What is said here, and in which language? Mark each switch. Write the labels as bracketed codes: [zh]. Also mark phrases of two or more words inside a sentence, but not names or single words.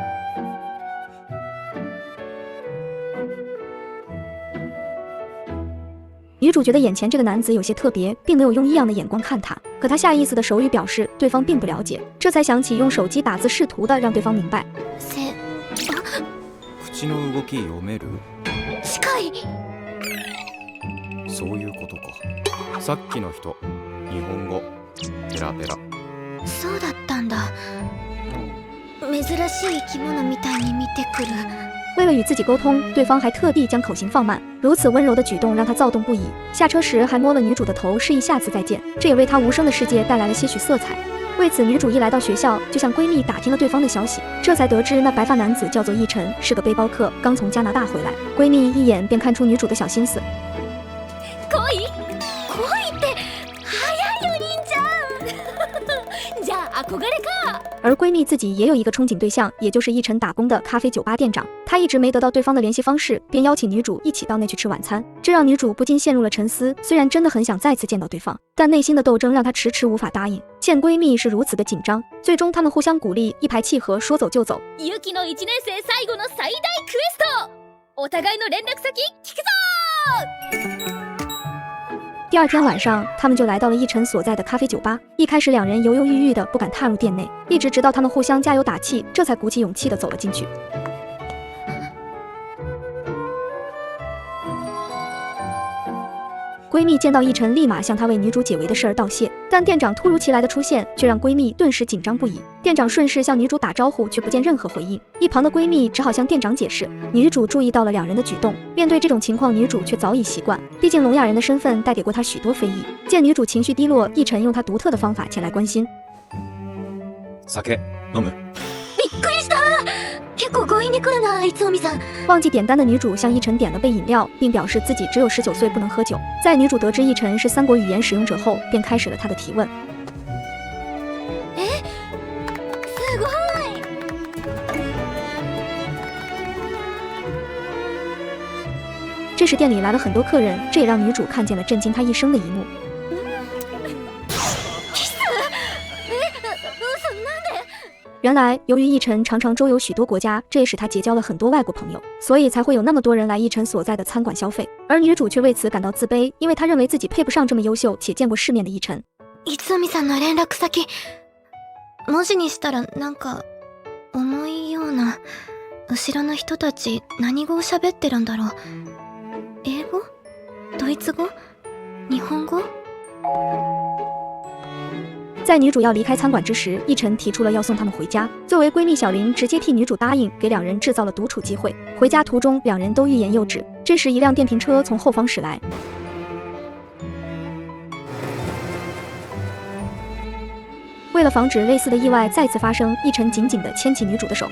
[zh] 女主觉得眼前这个男子有些特别，并没有用异样的眼光看她，可她下意识的手语表示对方并不了解，这才想起用手机打字试图的让对方明白。 [ja] 口の動き読める？近い。そういうことか。さっきの人、日本語ペラペラ。そうだったんだ。珍しい生き物みたいに見てくる。 [zh] 为了与自己沟通，对方还特地将口型放慢，如此温柔的举动让她躁动不已。下车时还摸了女主的头，示意下次再见，这也为她无声的世界带来了些许色彩。为此，女主一来到学校，就向闺蜜打听了对方的消息，这才得知那白发男子叫做奕晨，是个背包客，刚从加拿大回来。闺蜜一眼便看出女主的小心思。 [ja] 恋って早いよ兄ちゃん。じゃあ憧れか。 [zh] 而闺蜜自己也有一个憧憬对象，也就是奕晨打工的咖啡酒吧店长。她一直没得到对方的联系方式，便邀请女主一起到那去吃晚餐，这让女主不禁陷入了沉思。虽然真的很想再次见到对方，但内心的斗争让她迟迟无法答应。见闺蜜是如此的紧张，最终她们互相鼓励，一拍即合，说走就走。 [ja] ユキの1年生最後の最大クエスト。お互いの連絡先聞くぞ。 [zh] 第二天晚上，他们就来到了奕晨所在的咖啡酒吧。一开始两人犹犹豫豫的不敢踏入店内，一直到他们互相加油打气，这才鼓起勇气的走了进去。闺蜜见到奕晨，立马向她为女主解围的事儿道谢，但店长突如其来的出现却让闺蜜顿时紧张不已。店长顺势向女主打招呼，却不见任何回应。一旁的闺蜜只好向店长解释。女主注意到了两人的举动，面对这种情况，女主却早已习惯，毕竟聋哑人的身份带给过她许多非议。见女主情绪低落，奕晨用他独特的方法前来关心。 [ja] 酒飲む。びっくりした。結構強引に来るな、いつおみさん。 [zh] 忘记点单的女主向奕晨点了杯饮料，并表示自己只有19岁，不能喝酒。在女主得知奕晨是3国语言使用者后，便开始了她的提问。 [ja] すごい。 [zh] 这时店里来了很多客人，这也让女主看见了震惊她一生的一幕。原来，由于奕晨常常周游许多国家，这也使他結交了很多外国朋友，所以才会有那么多人来奕晨所在的餐馆消费。而女主却为此感到自卑，因为她认为自己配不上这么優秀且見過世面的奕晨。 [ja] いつおみさんの連絡先、文字にしたらなんか重いような。後ろの人たち何語を喋ってるんだろう。英語？ドイツ語？日本語？ [zh] 在女主要离开餐馆之时，奕晨提出了要送他们回家。作为闺蜜，小林直接替女主答应，给两人制造了独处机会。回家途中，两人都欲言又止。这时，一辆电瓶车从后方驶来。为了防止类似的意外再次发生，奕晨紧紧地牵起女主的手。